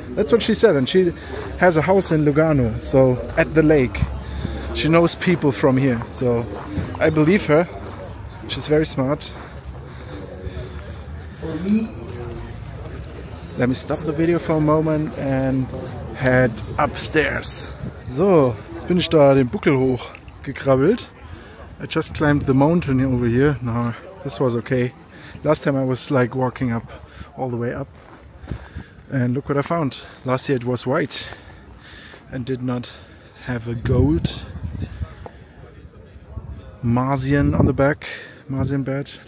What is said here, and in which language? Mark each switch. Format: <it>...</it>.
<en>That's what she said, and she has a house in Lugano, so at the lake. She knows people from here, so I believe her. She's very smart. Let me stop the video for a moment and head upstairs.</en> <de>So, jetzt bin ich da den Buckel hoch gekrabbelt.</de> <en>I just climbed the mountain over here. No, this was okay. Last time I was like walking up all the way up. And look what I found. Last year it was white and did not have a gold Marzian on the back. Marzian badge.</en>